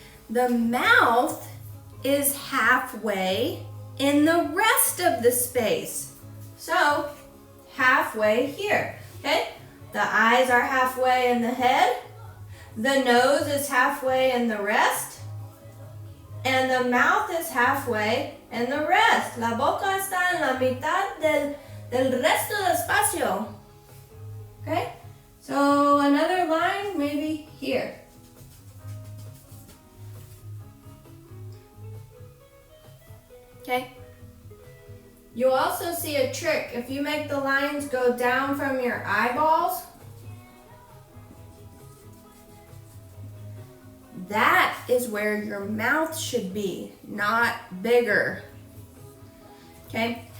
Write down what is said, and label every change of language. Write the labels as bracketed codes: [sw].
[en] The mouth is halfway in the rest of the space. So, halfway here, okay? The eyes are halfway in the head. The nose is halfway in the rest. And the mouth is halfway in the rest. [es] La boca está en la mitad del resto del espacio. [en] Okay? So another line maybe here. Okay? You'll also see a trick. If you make the lines go down from your eyeballs, that is where your mouth should be, not bigger. Okay?